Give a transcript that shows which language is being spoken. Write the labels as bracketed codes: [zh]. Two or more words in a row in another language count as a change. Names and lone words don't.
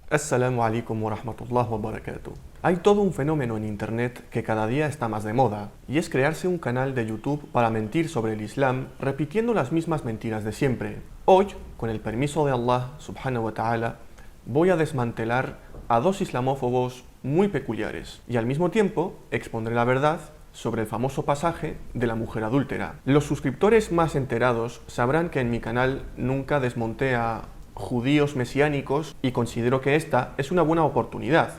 [ar] السلام عليكم ورحمة الله وبركاته. [es] Hay todo un fenómeno en Internet que cada día está más de moda, y es crearse un canal de YouTube para mentir sobre el Islam, repitiendo las mismas mentiras de siempre. Hoy, con el permiso de Allah [ar] سبحانه وتعالى, [es] voy a desmantelar a dos islamófobos muy peculiares, y al mismo tiempo expondré la verdad sobre el famoso pasaje de la mujer adúltera. Los suscriptores más enterados sabrán que en mi canal nunca desmonté a judíos mesiánicos y considero que esta es una buena oportunidad.